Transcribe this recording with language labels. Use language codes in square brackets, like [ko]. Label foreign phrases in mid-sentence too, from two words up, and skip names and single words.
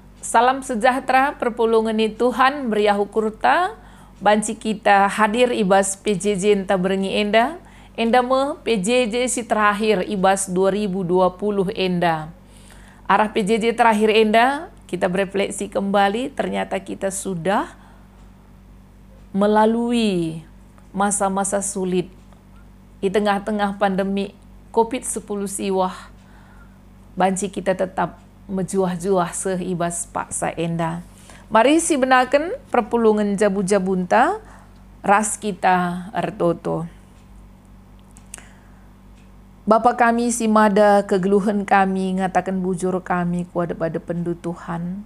[id] Salam sejahtera, [btx] perpulungan Tuhan beriahu kurta, banci kita hadir ibas PJJ enta berengi enda me PJJ si terakhir ibas 2020 enda. Arah PJJ terakhir enda, [id] kita berefleksi kembali, ternyata kita sudah melalui masa-masa sulit di tengah-tengah pandemi COVID-10 siwah. [btx] Banci kita tetap mejuah-juah sehibas paksa enda. Mari si benakan perpulungan jabu-jabunta ras kita ertoto. Bapa kami si mada kegeluhan kami ngatakan bujur kami kuada pada pendu Tuhan.